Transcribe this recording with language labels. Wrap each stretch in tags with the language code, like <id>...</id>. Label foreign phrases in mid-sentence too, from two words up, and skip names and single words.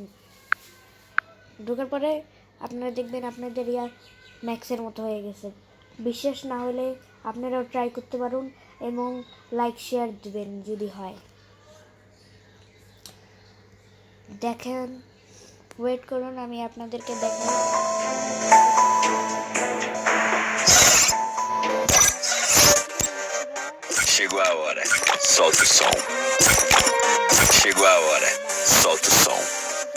<bn>ঢোকার পরে আপনারা দেখবেন আপনাদের ইয়ার ম্যাক্সের মতো হয়ে গেছে। বিশ্বাস না হলে আপনারাও ট্রাই করতে পারুন এবং লাইক শেয়ার দিবেন যদি হয়। দেখেন, ওয়েট করুন, আমি আপনাদেরকে দেখাই।</bn> <pt>Chegou a hora, solta o som. Chegou a hora, solta o som.</pt>